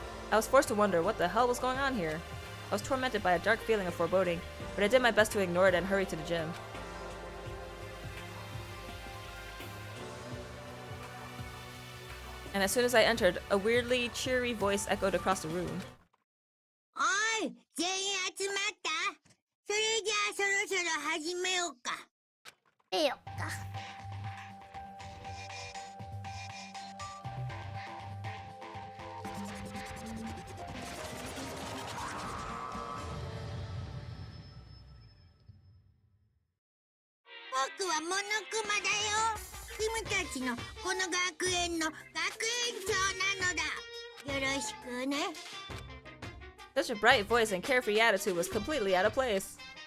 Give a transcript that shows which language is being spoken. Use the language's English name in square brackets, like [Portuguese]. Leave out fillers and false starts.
[English] I was forced to wonder what the hell was going on here. I was tormented by a dark feeling of foreboding, but I did my best to ignore it and hurry to the gym. And as soon as I entered, a weirdly cheery voice echoed across the room. [Japanese] Oi! 全員集まった? それじゃあそろそろ始めようか。僕はモノクマだよ。君たちのこの学園の学園長なのだ。よろしくね。 [English] Such a bright voice and carefree attitude was completely out of place.